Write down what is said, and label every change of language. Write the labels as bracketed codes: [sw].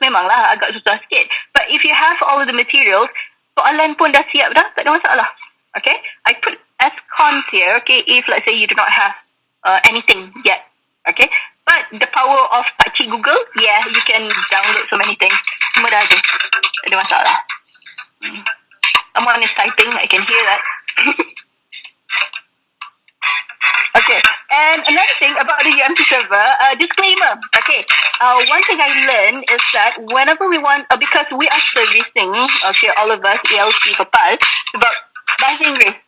[ms] Memanglah agak susah sikit. [en] But if you have all of the materials, [ms] soalan pun dah siap dah, tak ada masalah. [en] Okay, I put as cons here. Okay, if let's say you do not have anything yet. Okay, but the power of Pakcik Google, yeah, you can download so many things. [ms] Semua dah ada, tak ada masalah. [en] Someone is typing, I can hear that. Okay, and another thing about the UMT server, disclaimer. Okay, one thing I learned is that whenever we want, because we are servicing, all of us, ELC for PAL, about bahasa Inggeris.